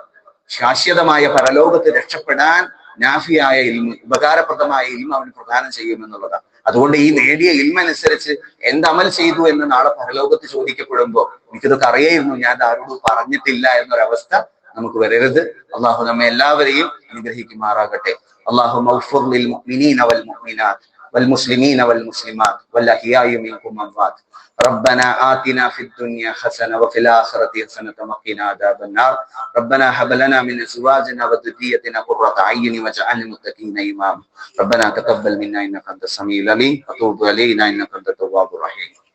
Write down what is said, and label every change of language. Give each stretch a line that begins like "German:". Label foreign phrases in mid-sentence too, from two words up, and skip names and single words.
Malayalam: ശാശ്വതമായ പരലോകത്ത് രക്ഷപ്പെടാൻ നാഫിയായ ഇൽമ, ഉപകാരപ്രദമായ ഇൽമ അവന് പ്രദാനം ചെയ്യുമെന്നുള്ളതാണ്. അതുകൊണ്ട് ഈ നേടിയ ഇൽമ അനുസരിച്ച് എന്തമൽ ചെയ്തു എന്ന് നാളെ പരലോകത്ത് ചോദിക്കപ്പെടുമ്പോ എനിക്കിതൊക്കെ അറിയായിരുന്നു, ഞാൻ ആരോടും പറഞ്ഞിട്ടില്ല എന്നൊരവസ്ഥ നമുക്ക് വരരുത്. അള്ളാഹു നമ്മെ എല്ലാവരെയും അനുഗ്രഹിക്കുമാറാകട്ടെ.
Arabic: اللهم اغفر للمؤمنين والمؤمنات والمسلمين والمسلمات والأحياء منكم والأموات. ربنا آتنا في الدنيا حسنة وفي الآخرة حسنة وقنا عذاب النار. ربنا هب لنا من أزواجنا وذريتنا قرة أعين واجعلنا للمتقين إماما. ربنا تقبل منا إنك أنت السميع العليم وتوب علينا إنك أنت التواب الرحيم.